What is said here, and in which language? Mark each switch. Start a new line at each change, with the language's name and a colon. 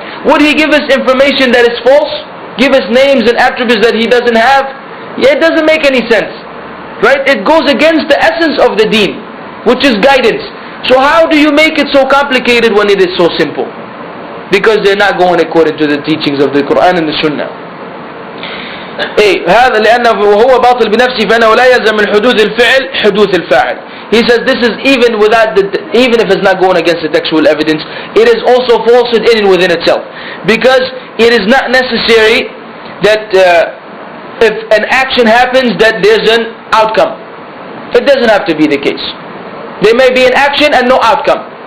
English: Would He give us information that is false? Give us names and attributes that He doesn't have? Yeah, it doesn't make any sense. Right? It goes against the essence of the deen, which is guidance. So how do you make it so complicated when it is so simple? Because they're not going according to the teachings of the Quran and the Sunnah.
Arabic: هذا لأنه وهو باطل بنفسه فإنه لا يلزم من حدوث الفعل حدوث الفاعل.
English: He says this is even if it's not going against the textual evidence, it is also falsehood in and within itself, because it is not necessary that if an action happens that there's an outcome. It doesn't have to be the case. There may be an action and no outcome.